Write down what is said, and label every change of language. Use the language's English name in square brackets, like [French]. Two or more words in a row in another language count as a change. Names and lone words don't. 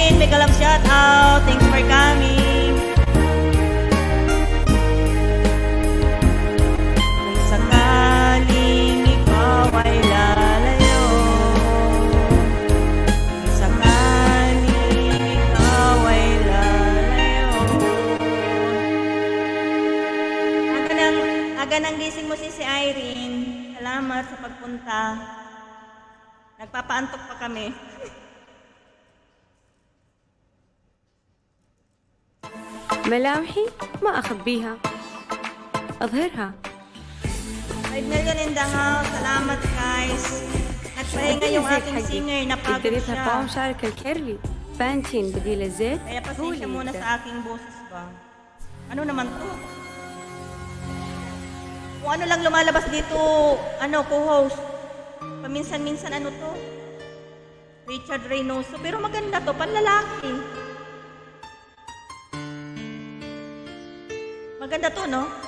[English] mega love shout out. Thanks for coming. [Filipino] Kung sakaling ikaw ay lalayo, kung sakaling ikaw ay lalayo. Aga nang gising mo si Irene. Salamat sa pagpunta. Nagpapaantok pa kami. [Arabic] ملامحي ما أخبيها أظهرها. [English] 5 million in the house. [Filipino] Salamat guys. Nagpahinga yung aking singer. Napagod [Arabic] قدرتها [Filipino] siya. [Arabic] قوام شارك الكيرلي بانتين بديل الزيت. [Filipino] Kaya pasensya muna sa aking boses ba. Ano naman to? Kung ano lang lumalabas dito, co-host. Paminsan-minsan ano to? Richard Reynoso. Pero maganda to, panlalaki. Maganda to, no?